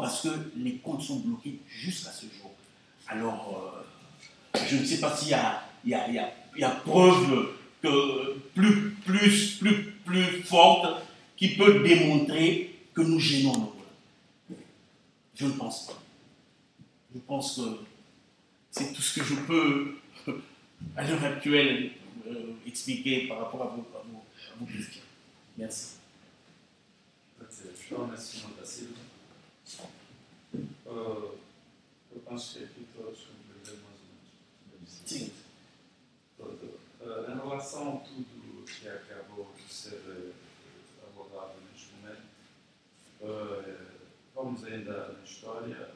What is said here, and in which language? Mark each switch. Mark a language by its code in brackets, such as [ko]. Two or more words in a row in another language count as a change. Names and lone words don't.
[fr] Parce que les comptes sont bloqués jusqu'à ce jour. Alors, je ne sais pas s'il y a preuve plus forte qui peut démontrer que nous gênons nos voix. Je ne pense pas. Je pense que c'est tout ce que je peux, à l'heure actuelle, expliquer par rapport à vos questions. Merci. Je remercie Mme Silva. [pt] Eu penso que aqui todos compreendemos mais ou menos. Em relação a tudo que acabou de ser abordado neste momento, vamos ainda na história.